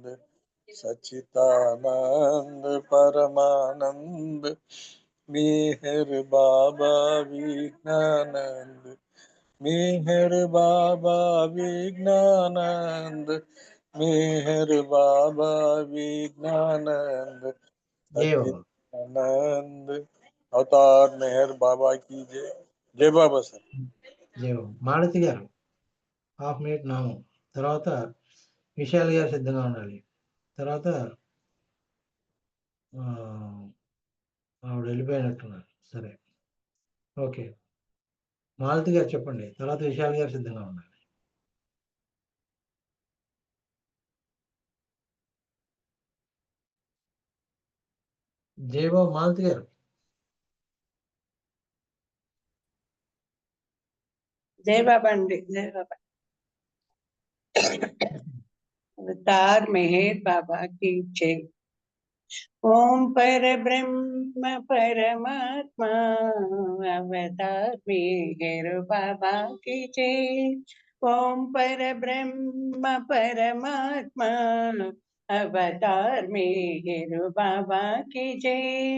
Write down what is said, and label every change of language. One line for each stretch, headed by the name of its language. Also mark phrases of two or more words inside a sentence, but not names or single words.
Hindi: सच्चिदानंद परमानंद मेहर बाबा विज्ञानंद, मेहर बाबा विज्ञानंद, मेहर बाबा विज्ञानंद। सच्चिदानंद। अवतार मेहर बाबा की जय। जय बाबा सर.
Telugu: జై బాబా. మాలతి గారు
English: half minute
Telugu: నామం. తర్వాత విశాల్ గారు సిద్ధంగా ఉండాలి. తర్వాత ఆవిడ వెళ్ళిపోయినట్టున్నారు. సరే, ఓకే. మాలతి గారు చెప్పండి. తర్వాత విశాల్ గారు సిద్ధంగా ఉండాలి. జై బాబు మాలతి గారు.
Hindi: जय बाबा अंडी. जय बाबा. अवतार मेहर बाबा की जय। ओम पर ब्रह्म परमात्मा अवतार मेहर बाबा की जय। ओम पर ब्रह्म परमात्मा अवतार मेहर बाबा की जय।